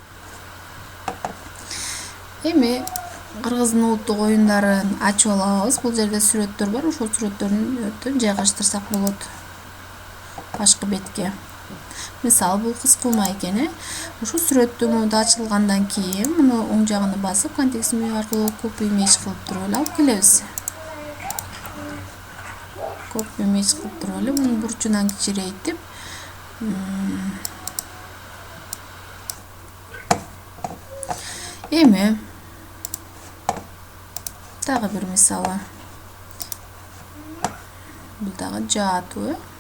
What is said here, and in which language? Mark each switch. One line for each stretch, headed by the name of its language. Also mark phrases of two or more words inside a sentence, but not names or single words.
Kyrgyz: Эми Кыргыздын улуттук оюндарын ачып алабыз. Бул жерде сүрөттөр бар. Ошол сүрөттөрдүн жайгаштырсак болот башкы бетке. Мисалы бул кыз кулма экен. Ушул сүрөттү мында ачылгандан кийин муну оң жагына басып контекст меню аркылуу
English: copy image
Kyrgyz: кылып туруп эле алып келебиз.
English: Copy image
Kyrgyz: кылып туруп эле муну бурчунан кичирейтип эми дагы бир мисалы. Бул дагы жаатуу.